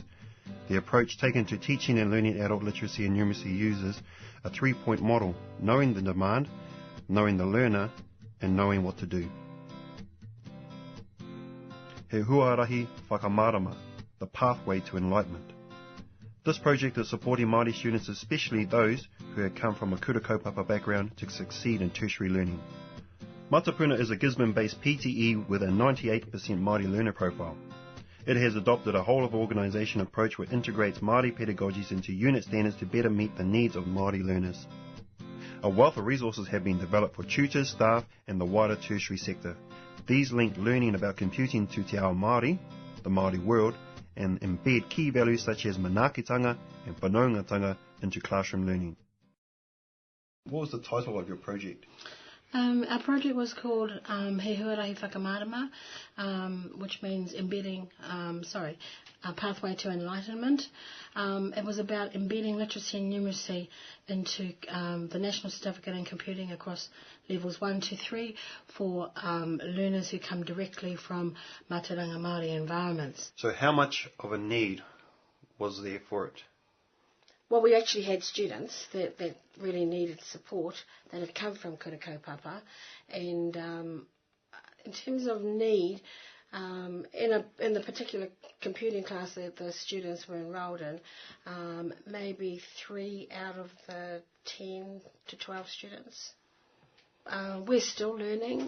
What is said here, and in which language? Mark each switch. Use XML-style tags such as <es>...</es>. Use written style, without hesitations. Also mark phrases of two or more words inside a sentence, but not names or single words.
<en>The approach taken to teaching and learning adult literacy and numeracy uses a three-point model: knowing the demand, knowing the learner, and knowing what to do. He Huarahi Whakamarama, the pathway to enlightenment. This project is supporting Māori students, especially those who have come from a</en> <mi>kura kaupapa</mi> <en>background, to succeed in tertiary learning. Matapuna is a Gisborne-based PTE with a 98% Māori learner profile. It has adopted a whole-of-organisation approach which integrates Māori pedagogies into unit standards to better meet the needs of Māori learners. A wealth of resources have been developed for tutors, staff and the wider tertiary sector. These link learning about computing to</en> <mi>te ao Māori,</mi> <en>the Māori world, and embed key values such as manaakitanga and whanaungatanga into classroom learning. What was the title of your project? Our project was called He Huarahi Whakamarama, which means a pathway to enlightenment. It was about embedding literacy and numeracy into the National Certificate in Computing across levels 1 to 3 for learners who come directly from</en> <mi>Mātauranga Māori</mi> <en>environments. So how much of a need was there for it? Well, we actually had students that really needed support that had come from</en> <mi>kura kaupapa,</mi> <en>and in terms of need, in the particular computing class that the students were enrolled in, maybe 3 out of the 10 to 12 students. We're still learning.</en>